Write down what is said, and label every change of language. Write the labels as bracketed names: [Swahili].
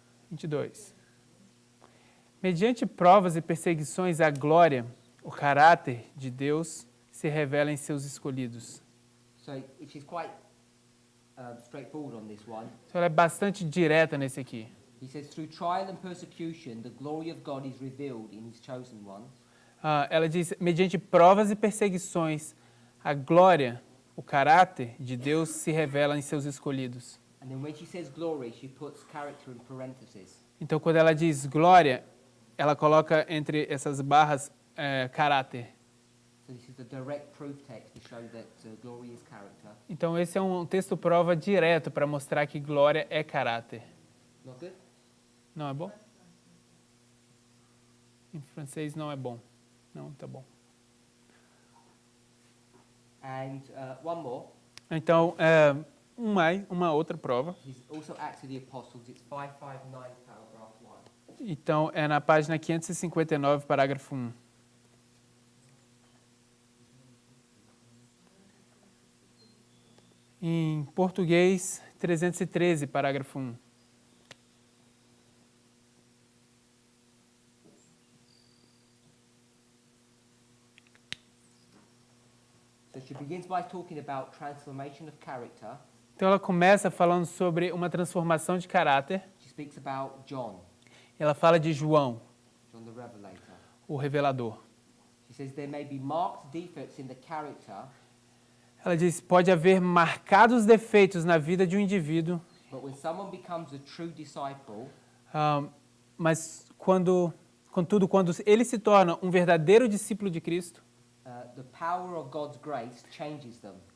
[Portuguese] 22. Mediante provas e perseguições à glória, O caráter de Deus se revela em seus escolhidos. [English] So it is quite straightforward on this one. [Portuguese] Então ela é bastante direta nesse aqui. [English] He says, through trial and persecution, the glory of God is revealed in his chosen ones. [Portuguese] Ela diz, mediante provas e perseguições, a glória, o caráter de Deus se revela em seus escolhidos. [English] And then when she says glory, she puts character in parentheses. [Portuguese] Então, quando ela diz glória, ela coloca entre essas barras caráter. [English] So this is the direct proof text to show that glory is character. [Portuguese] Então, esse é um texto prova direto para mostrar que glória é caráter. [English] Not good? [Portuguese] Não é bom? Em francês não é bom. Não, tá bom. [English] And one more. [Portuguese] Então, uma outra prova. [English] Is also Acts of the Apostles. It's 559, paragraph 1. [Portuguese] Então, é na página 559, parágrafo 1. Em português, 313, parágrafo 1. [English] So she begins by talking about transformation of character. [Portuguese] Então, ela começa falando sobre uma transformação de caráter. [English] She speaks about John, [Portuguese] Ela fala de João, [English] John the Revelator. [Portuguese] o revelador. [English] She says there may be marked defects in the character, [Portuguese] Ela diz, pode haver marcados defeitos na vida de um indivíduo, [English] but when someone becomes a true disciple, [Portuguese] mas contudo, quando ele se torna um verdadeiro discípulo de Cristo, [English] the power of God's grace changes them.